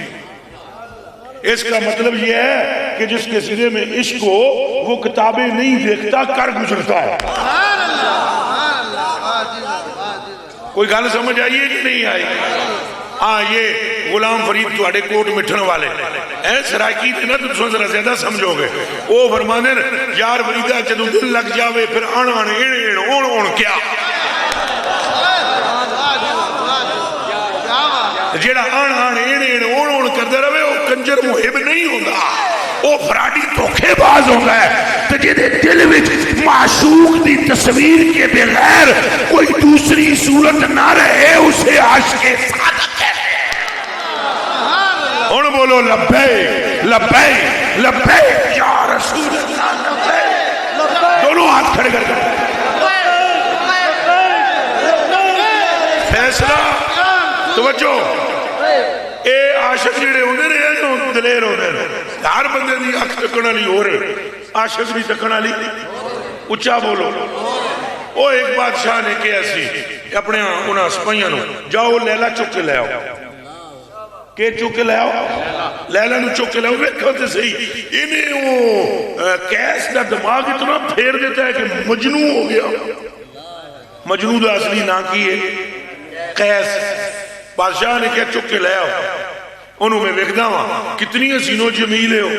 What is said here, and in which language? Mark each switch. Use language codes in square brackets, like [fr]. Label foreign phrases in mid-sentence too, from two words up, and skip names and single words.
[ur] اس کا مطلب یہ ہے کہ جس کے سرے میں عشق ہو وہ کتابیں نہیں دیکھتا, کر گزرتا ہے. [pa] کوئی گل سمجھ آئیے کہ نہیں آئی؟ ہاں یہ غلام فرید تواڈے کوٹ مٹھن والے سرائکی تھے نا, تو تساں ذرا زیادہ سمجھو گے. وہ فرماندے یار فریدا جدوں دل لگ جاوے پھر آن آن اڑ اڑ اون اون کیا, جیڑا آن آن اڑ اڑ اون اون کردا رہے وہ کنجر محب نہیں ہوندا, وہ فراڈی دھوکے باز ہوندا ہے. تے جدے دل وچ معشوق دی تصویر کے بغیر کوئی دوسری صورت نہ رہے [ur] اسے عاشق صادق کہتے ہیں. [pa] ہن بولو [ar] لبیک لبیک لبیک یا رسول اللہ لبیک, [pa] دونوں ہاتھ کھڑے کر کے فیصلہ. توجہ, اے عاشق جڑے ہوندے نے جو دلیر ہوندے نے, ہر بندے دی اکھ تکن والی ہو رہے, عاشق بھی تکن والی. اچھا بولو. وہ ایک بادشاہ نے کہا سی اپنے انہاں سپاہیاں نو جاؤ لیلا چک کے لے آؤ. کہ چک کے لے آؤ, لیلا نو چک کے لے آؤ. ویکھو تے صحیح انہیں وہ کیس دا دماغ اتنا پھیر دیتا ہے کہ مجنو ہو گیا. مجنو دا اصلی نا کی ہے قیس. بادشاہ نے کیا چک کے لے آؤ. انہوں میں ویکھدا ہاں کتنی حسین و جمیل ہو.